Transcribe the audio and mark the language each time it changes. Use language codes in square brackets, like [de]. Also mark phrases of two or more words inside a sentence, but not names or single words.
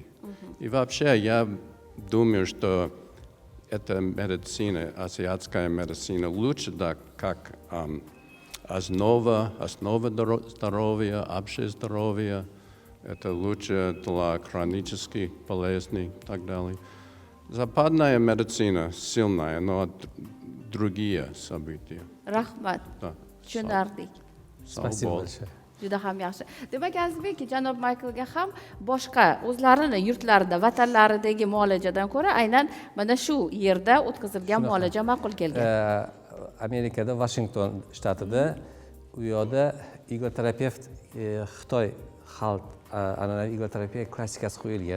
[ru] И вообще я думаю, что эта медицина, азиатская медицина, лучше да, как основа здоровья, общее здоровье. Это лучше для хронических болезней и так далее. Западная медицина сильная, но другие события. [uz] Rahmat. [ru] Да. [uz] Tushunardik. [ru] Спасибо большое. [uz] Juda ham yaxshi. Demak, Azizbek, janob Michaelga ham boshqa o'zlarini yurtlarida, vatanlaridagi muolajadan ko'ra aynan mana shu yerda o'tkazilgan muolaja ma'qul kelgan. Amerikada, Washington shtatida u yoqda igloterapevt Xitoy xalq an'anaviy igloterapiya klassikasi qo'yilgan.